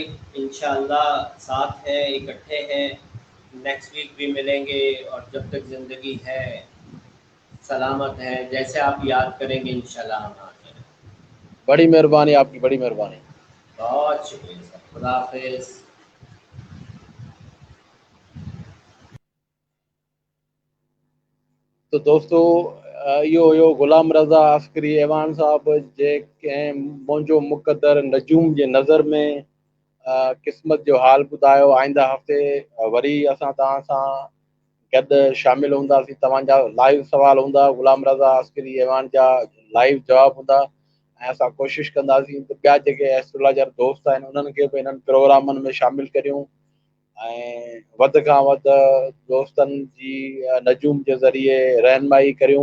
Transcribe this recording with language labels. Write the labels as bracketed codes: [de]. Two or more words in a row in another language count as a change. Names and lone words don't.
[ur] انشاءاللہ ساتھ ہیں، اکٹھے ہیں، [en] next week [ur] بھی ملیں گے، اور جب تک زندگی ہے سلامت ہے جیسے آپ یاد کریں گے انشاءاللہ ہم آتے ہیں. بڑی مہربانی آپ کی، بڑی مہربانی. بہت شکریہ سر. خدا حافظ. [sd] تو دوستو इहो हुयो गुलाम रज़ा अस्करी ऐवान साहब जंहिं मुंहिंजो मुक़दर नजूम जे नज़र में क़िस्मत जो हाल ॿुधायो. आईंदा हफ़्ते वरी असां तव्हां सां गॾु शामिल हूंदासीं. तव्हांजा लाइव सवाल हूंदा, गुलाम रज़ा अस्करी ऐवान जा लाइव जवाब हूंदा, ऐं असां कोशिशि कंदासीं त ॿिया जेके एस्ट्रोलॉजर दोस्त आहिनि उन्हनि खे बि इन्हनि प्रोग्रामनि में शामिलु करियूं, ऐं वधि खां वधि दोस्तनि जी नजूम जे ज़रिए रहनुमाई करियूं.